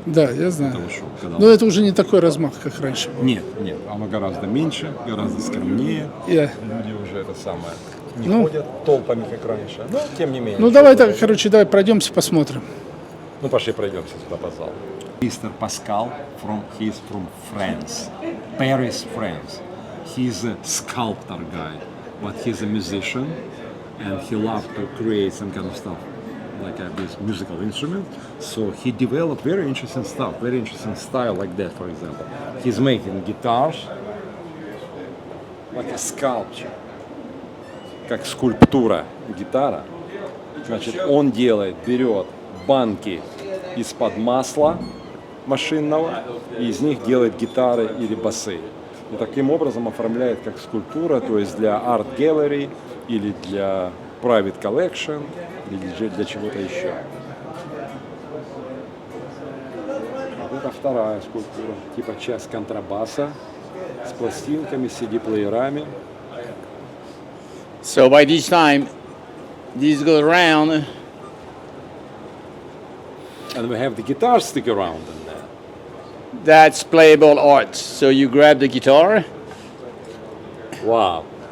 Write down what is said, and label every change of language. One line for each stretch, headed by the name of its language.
Russian: Да, я знаю. Этого шоу. Но это уже не такой размах, как раньше был. Нет, оно гораздо меньше, гораздо скромнее. Люди уже это самое не ходят толпами, как раньше. Но тем не менее. Ну давай так, давай пройдемся, посмотрим. Ну пошли пройдемся сюда по залу.
English: Mr. Pascal, he's from France, Paris, France. He's a sculptor guy, but he's a musician, and he loves to create some kind of stuff, like this musical instrument. So he developed very interesting stuff, very interesting style like that, for example. He's making guitars, like a sculpture,
Russian: как скульптура гитара. Значит, он берет банки из-под масла машинного и из них делает гитары или басы. И таким образом оформляет как скульптура, то есть для арт gallery или для
English: private collection
Russian: или для чего-то еще. Это вторая скульптура, типа часть контрабаса с пластинками, CD-плеерами.
English: So by this time, this goes around. And we have the guitar stick around in there. That's playable art. So you grab the guitar. Wow.